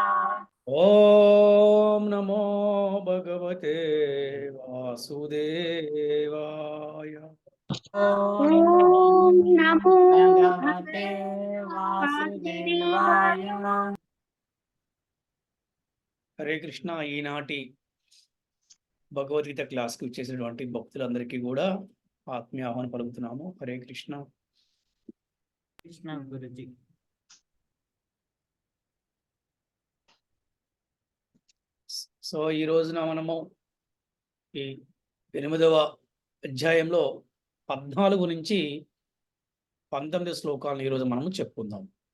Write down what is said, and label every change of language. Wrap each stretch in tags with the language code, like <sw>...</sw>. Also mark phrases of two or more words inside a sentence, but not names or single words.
<sa>ओम नमो भगवते वासुदेवाय। ओम नमो भगवते वासुदेवाय। హరే కృష్ణ.</sa> <te>ఈనాటి భగవద్గీత క్లాస్కి వచ్చేసినటువంటి భక్తులందరికీ కూడా ఆత్మీయ ఆహ్వానం పలుకుతున్నాము.</te> <sa>హరే కృష్ణ.</sa> <te>కృష్ణ గురుజీ. సో ఈ రోజున మనము ఈ 8వ అధ్యాయంలో 14 నుంచి 19 శ్లోకాలను ఈరోజు మనము చెప్పుకుందాం.</te>